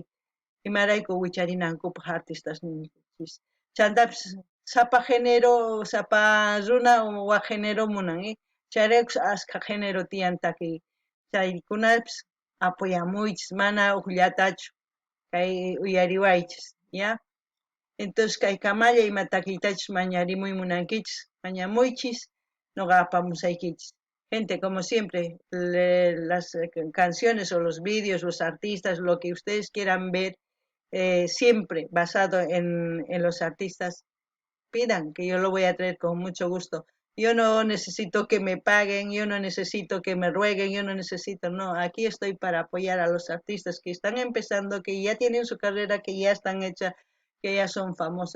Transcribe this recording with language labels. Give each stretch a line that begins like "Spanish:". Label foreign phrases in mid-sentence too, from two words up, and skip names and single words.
Quechua: imarayku wicharinankupaq artistas ninchis chantapis sapa género sapa runa waq género munan chayraykus ashka género tiyan takiy chaykunapis apuyamuychis mana ukllatachu kay uyariwaychis
Spanish: ya entonces
Quechua: kay kamalla ima takiytachus mañarimuy munankichis mañamuychis noqa apamusaykichis
Spanish: gente como siempre las canciones o los vídeos los artistas lo que ustedes quieran ver siempre basado en los artistas pidan que yo lo voy a traer con mucho gusto. Yo no necesito que me paguen, yo no necesito que me rueguen, yo no necesito, no, aquí estoy para apoyar a los artistas que están empezando, que ya tienen su carrera, que ya están hechas, que ya son famosos.